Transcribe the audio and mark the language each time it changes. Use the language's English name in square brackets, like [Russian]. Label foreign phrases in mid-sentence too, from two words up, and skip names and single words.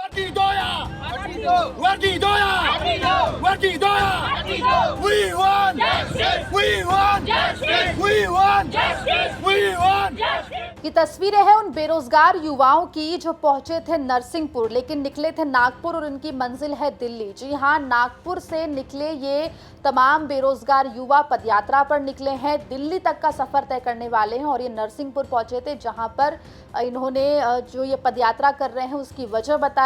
[Hindi] वर्दी दोया वर्दी दोया [English] वर्दी दोया We want we want we want we want [Hindi] ये तस्वीरें हैं उन बेरोजगार युवाओं की जो पहुंचे थे नरसिंहपुर लेकिन निकले थे नागपुर और उनकी मंजिल है दिल्ली। जी हां, नागपुर से निकले ये तमाम बेरोजगार युवा पदयात्रा पर निकले हैं, दिल्ली तक का सफर तय करने वाले हैं और ये नरसिंहपुर पहुंचे थे जहां पर इन्होंने जो ये पदयात्रा कर रहे हैं उसकी वजह बताई।